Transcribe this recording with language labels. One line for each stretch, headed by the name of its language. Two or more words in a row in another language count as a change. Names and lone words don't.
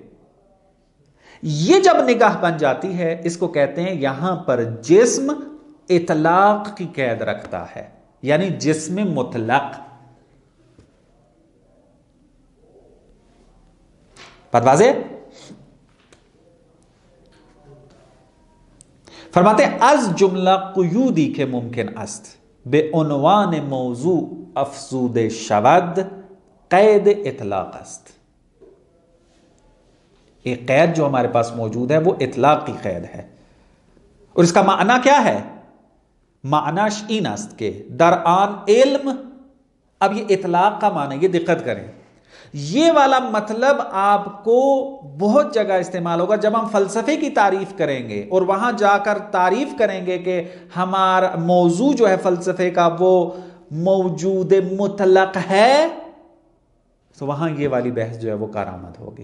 Urdu: یہ جب نگاہ بن جاتی ہے، اس کو کہتے ہیں یہاں پر جسم اطلاق کی قید رکھتا ہے، یعنی جسم مطلق۔ بات واضح؟ فرماتے ہیں
Persian: از جملہ قیودی کے ممکن است بے عنوان موضوع افزود شود قید اطلاق است۔
Urdu: ایک قید جو ہمارے پاس موجود ہے وہ اطلاق کی قید ہے، اور اس کا معنی کیا ہے؟
Persian: معنی این است کہ در آن علم،
Urdu: اب یہ اطلاق کا معنی، یہ دقت کریں، یہ والا مطلب آپ کو بہت جگہ استعمال ہوگا جب ہم فلسفے کی تعریف کریں گے، اور وہاں جا کر تعریف کریں گے کہ ہمارا موضوع جو ہے فلسفے کا وہ موجود مطلق ہے، تو وہاں یہ والی بحث جو ہے وہ کارآمد ہوگی۔